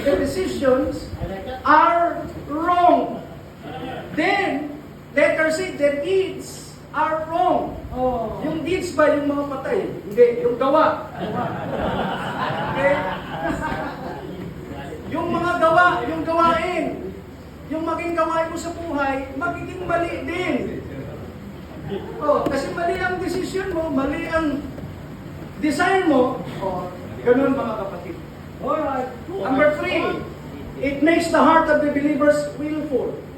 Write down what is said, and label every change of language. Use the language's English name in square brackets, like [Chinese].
[English] The decisions are wrong. Then, letter C, the deeds are wrong. [Filipino] Yung deeds ba yung mga patay? Hindi, yung gawa. Okay? Yung mga gawa, yung gawain, yung maging gawain mo sa buhay, magiging mali din. Kasi mali ang decision mo, mali ang desire mo. Ganun mga kapatid. [English] Number 3, it makes the heart of the believers willful.